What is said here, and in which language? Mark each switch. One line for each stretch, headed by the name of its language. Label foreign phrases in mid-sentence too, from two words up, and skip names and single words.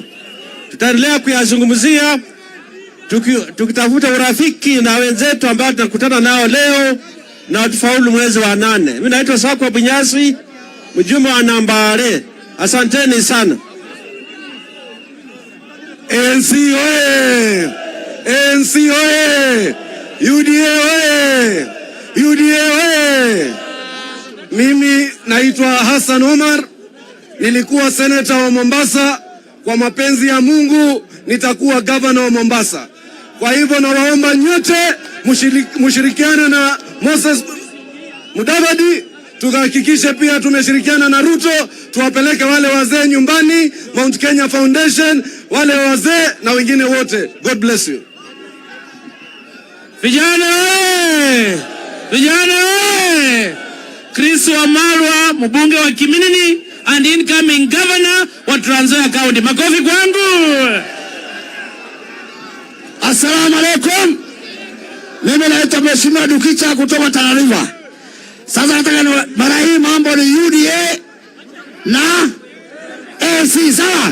Swahili: Tutaendelea kuyazungumzia tukitafuta urafiki na wenzetu ambao tunakutana nao leo na tufaulu mwezi wa 8. Mimi naitwa Sakwa Bunyasi, mjumbe wa Nambale. Asanteni sana. ANC oye! ANC oye! UDA oye! UDA oye! Mimi naitwa Hassan Omar, nilikuwa seneta wa Mombasa. Kwa mapenzi ya Mungu nitakuwa gavana wa Mombasa. Kwa hivyo nawaomba nyote mushirikiane na Moses Mudavadi, tukahakikishe pia tumeshirikiana na Ruto, tuwapeleke wale wazee nyumbani, Mount Kenya Foundation, wale wazee na wengine wote.
English: God bless you.
Swahili: Vijana oye! Vijana oye! Chris Wamalwa, mbunge wa Kiminini
English: and incoming governor
Swahili: wa Trans Nzoia County. Makofi kwangu.
Arabic: السلام عليكم.
Swahili: Mimi naitwa Mheshimiwa Dukicha kutoka Tana River. Sasa nataka mara hii mambo ni UDA na ANC, sawa?